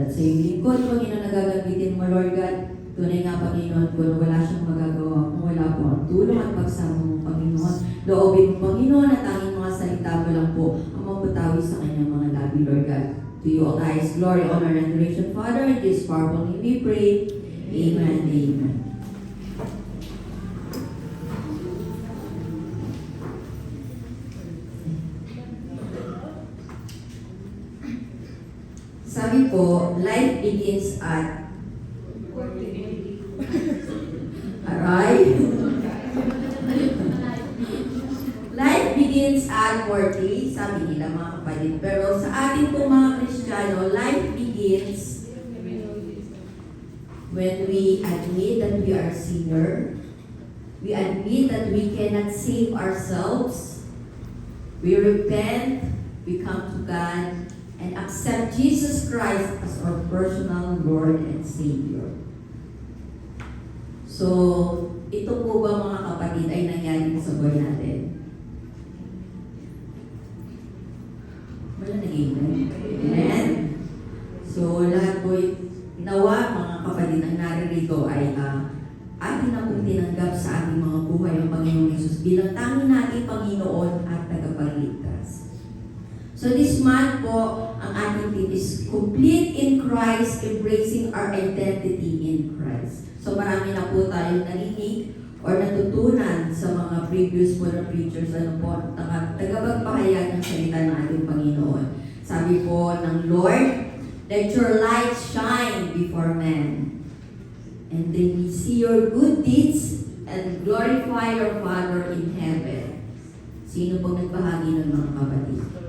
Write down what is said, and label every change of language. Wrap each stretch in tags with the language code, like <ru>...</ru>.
<tl>At sa iyong lingkod, Panginoon, na gagamitin mo, Lord God, tunay nga, Panginoon, kung wala siyang magagawa, kung wala po ang tulong at pagsama mo, Panginoon. Loobin mo, Panginoon, at tanging mga salita mo lang po ang maputawi sa kanyang mga labi, Lord God.</tl> <en>To you all highest glory, honor, and adoration, Father, in this powerful name we pray. Amen and amen.</en> <tl>Sabi po,</tl> <en>life begins at aray. Life begins at 40,</en> <tl>sabi nila mga kapatid. Pero sa ating po mga Kristiyano,</tl> <en>life begins when we admit that we are sinner. We admit that we cannot save ourselves. We repent, we come to God, and accept Jesus Christ as our personal Lord and Savior.</en> <tl>So, ito po ba mga kapatid ay nangyari sa buhay natin? Wala nag-amen? Amen? So, lahat po nawa mga kapatid ang naririto ay atin na pong tinanggap sa ating mga buhay ang Panginoon Jesus bilang tanging nating Panginoon at tagapagligtas.</tl> <en>So this month po,</en> <tl>ang ating</tl> <en>theme is complete in Christ, embracing our identity in Christ.</en> <tl>So marami na po tayong narinig or natutunan sa mga previous po na preachers, ano po, tagapagpahayag ng salita ng ating Panginoon. Sabi po ng</tl> <en>Lord, let your light shine before men, and they will see your good deeds and glorify your Father in heaven.</en> <tl>Sino po nagbahagi ng mga kapatid?</tl>